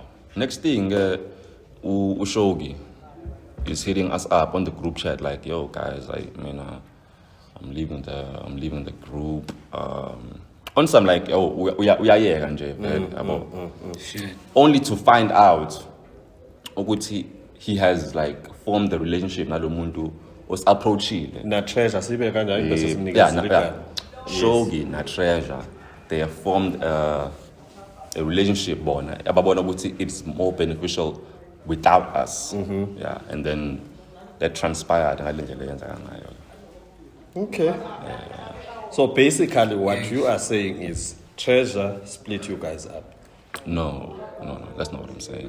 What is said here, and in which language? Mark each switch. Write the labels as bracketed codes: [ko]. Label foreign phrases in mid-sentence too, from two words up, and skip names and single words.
[en] Next thing, Ushogi is hitting us up on the group chat like, yo guys, I'm leaving the group. On some like, we are here, Shit. Only to find out he has like formed the relationship [zu] na lo muntu [en] was approaching. [zu] Na Treasure sibe kanjani bese [en] simnika. Shogi na Treasure, they have formed a relationship bona. [zu] Ababona ukuthi [en] it's more beneficial without us. Yeah, and then that transpired. Okay. Yeah. So basically what you are saying is Treasure split you guys up. No, that's not what I'm saying.